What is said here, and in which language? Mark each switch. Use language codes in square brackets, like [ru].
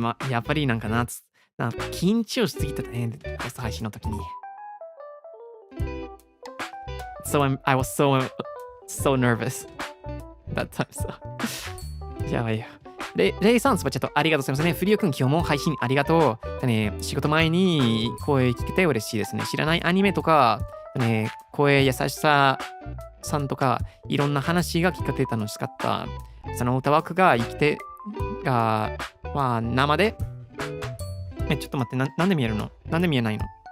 [ja] やっぱりなんか緊張しすぎてたね。初配信の時に。 [en] I was so nervous that time. [ja] So. やばいよ。レイさん、スパチャットありがとうございますね。フリオくん、今日も配信ありがとう。仕事前に声聞けて嬉しいですね。知らないアニメとか、声優しささんとか、いろんな話が聞かれて楽しかった。その歌枠が生きて、生で、ちょっと待って、なんで見えるの？なんで見えないの？